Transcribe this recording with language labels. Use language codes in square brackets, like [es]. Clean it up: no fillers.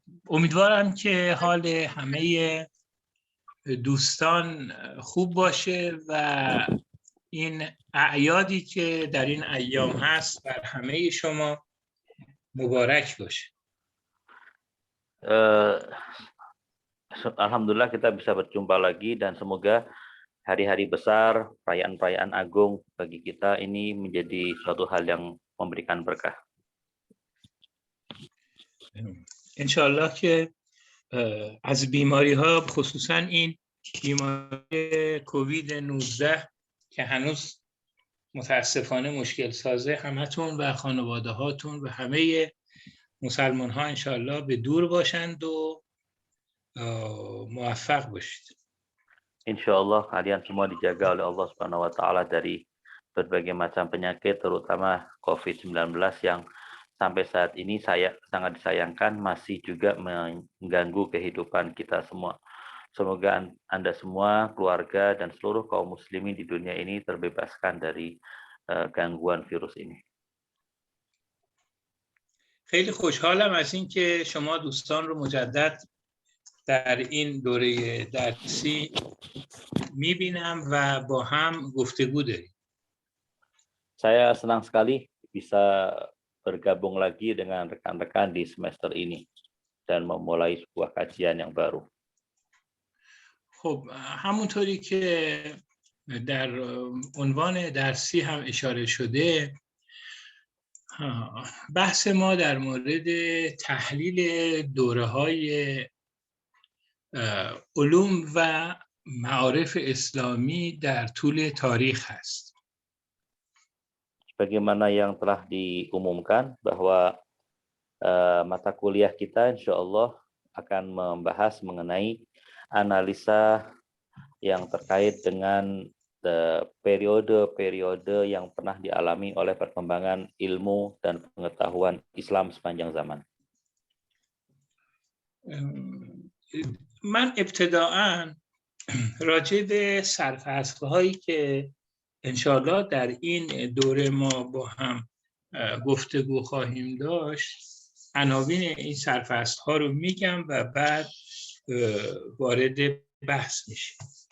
[fa] امیدوارم که حال همه دوستان خوب باشه و این اعیادی که در این ایام هست بر همه شما مبارک باشه. [id] Alhamdulillah kita bisa berjumpa lagi dan semoga hari-hari besar, perayaan-perayaan agung bagi kita ini menjadi suatu hal yang memberikan berkah. [fa] انشالله که از بیماری ها خصوصا این بیماری کووید 19 که هنوز متاسفانه مشکل سازه همتون و خانواده هاتون و همه مسلمان ها انشالله به دور باشند و موفق باشید. [id] Insyaallah kalian semua dijaga oleh Allah Subhanahu wa taala dari berbagai macam penyakit terutama COVID-19 yang sampai saat ini sangat disayangkan masih juga mengganggu kehidupan kita semua. Semoga Anda semua, keluarga dan seluruh kaum muslimin di dunia ini terbebaskan dari gangguan virus ini. [fa] خیلی خوشحالم از این که شما دوستان رو مجدد در این دوره درسی میبینم و با هم گفتگو داریم. [id] Saya senang sekali bisa bergabung lagi dengan rekan-rekan di semester ini dan memulai sebuah kajian yang baru. [fa] خب همونطوری که در عنوان درسی هم اشاره شده بحث ما در مورد تحلیل دوره‌های علوم و معارف اسلامی در طول تاریخ هست. [id] Sebagaimana yang telah diumumkan bahwa mata kuliah kita insya Allah akan membahas mengenai analisa yang terkait dengan periode-periode yang pernah dialami oleh perkembangan ilmu dan pengetahuan Islam sepanjang zaman. [fa] من ابتداعاً راجع به سرفصل‌هایی که انشاءالله در این دوره ما با هم گفتگو خواهیم داشت عناوین این سرفصل‌ها رو میگم و بعد وارد بحث میشیم.